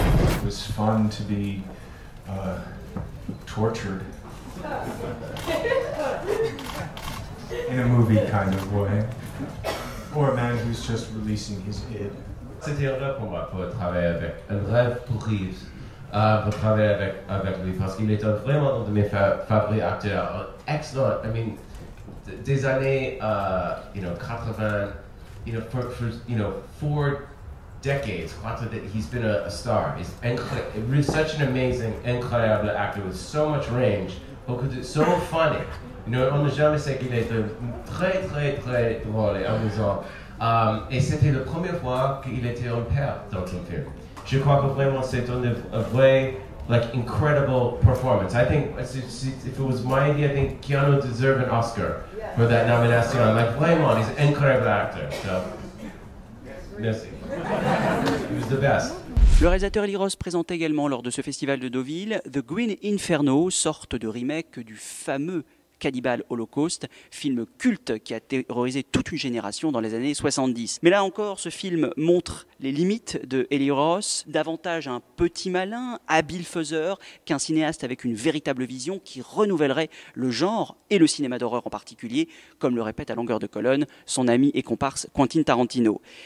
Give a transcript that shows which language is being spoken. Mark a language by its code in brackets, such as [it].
[en] It was fun to be tortured in a movie kind of way, or a man who's just releasing his id. [fr] C'était un rêve pour moi pour travailler avec, un rêve pour Reeves, pour travailler avec lui, parce qu'il est vraiment un de mes favoris acteurs. [en] Excellent, I mean, [fr] des années, [en] 80, for 4 decades, he's been a star. He's such an amazing, incroyable actor with so much range, because it's so funny. [fr] On n'a jamais sais qu'il est très, très, très drôle et amusant. Et c'était la première fois qu'il était un père dans un film. Je crois que vraiment c'est une vraie, [en] incredible performance. I think if it was my idea, I think Keanu deserved an Oscar for that nomination. [fr] Vraiment, [en] he's an incredible actor. So, [fr] merci. [en] He was the best. [fr] Le réalisateur Eli Roth présentait également lors de ce festival de Deauville The Green Inferno, sorte de remake du fameux Cannibal Holocaust, film culte qui a terrorisé toute une génération dans les années 70. Mais là encore, ce film montre les limites de Eli Roth, davantage un petit malin, habile faiseur, qu'un cinéaste avec une véritable vision qui renouvellerait le genre et le cinéma d'horreur en particulier, comme le répète à longueur de colonne son ami et comparse Quentin Tarantino.